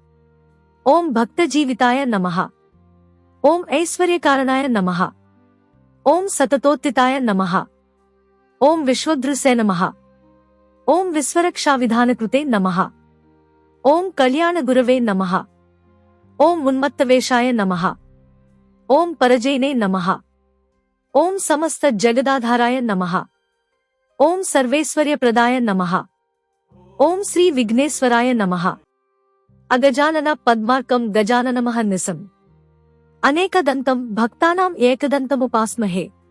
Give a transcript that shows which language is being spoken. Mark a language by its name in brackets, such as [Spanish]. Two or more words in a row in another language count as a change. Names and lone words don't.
[Sanskrit] ओम भक्तजीविताय नमः। ओम ऐश्वर्यकारणाय नमः। ओम सततोत्थिताय नमः। ओम विश्वदृसे नमः। ओम विश्वरक्षाविधानकृते नमः। ओम कल्याणगुरवे नमः। ఓం ఉన్మత్తవేషాయ నమః. ఓం పరజైనే నమః. ఓం సమస్త జగదాధారాయ నమః. ఓం సర్వేశ్వర్యప్రదాయ నమః. ఓం శ్రీ విఘ్నేశ్వరాయ నమః. అగజానన పద్మార్కం గజాననమహర్నిశం అనేకదంతం భక్తానాం ఏకదంతముపాస్మహే.